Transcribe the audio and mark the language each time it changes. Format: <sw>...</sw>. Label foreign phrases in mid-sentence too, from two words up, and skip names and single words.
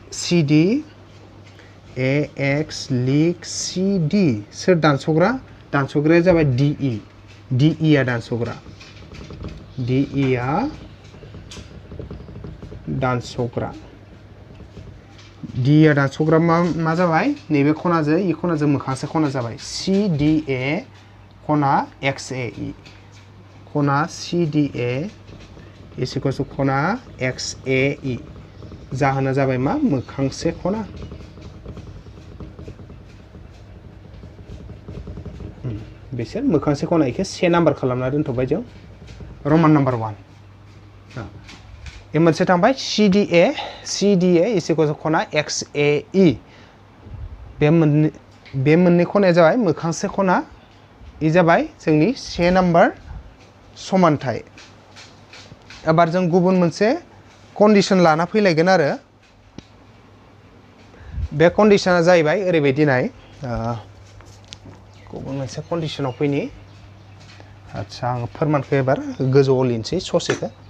<brx>CD सोर दानसग्राया जाबाय DE आ दानसग्रा DE आ दानसग्रा मा जाबाय नैबे खनाजों इ खनाजों मोखांसे खना जाबाय CDA खना XAE खना</brx> <en>CDA is equals to</en> <brx>खना XAE जाहोना जाबाय मा मोखांसे खना बिसोर मोखांसे खना इखौ से नाम्बार खालामना दोनथबाय जों</brx> <en>roman number</en> <brx>1 ए मोनसे थांबाय</brx> <en>CDA is equals to</en> <brx>खना XAE बे मोननै खनाया जाबाय मोखांसे खना इ जाबाय जोंनि से नाम्बार समानथाय एबार जों गुबुन मोनसे कन्डिशन लाना फैलायगोन आरो बे कन्डिशना जाहैबाय ओरैबायदि नाय गुबुन मोनसे कन्डिशनाव फैनि आच्छा आं फोरमानखौ एबार गोजौआव लिरनोसै ससेखौ</brx>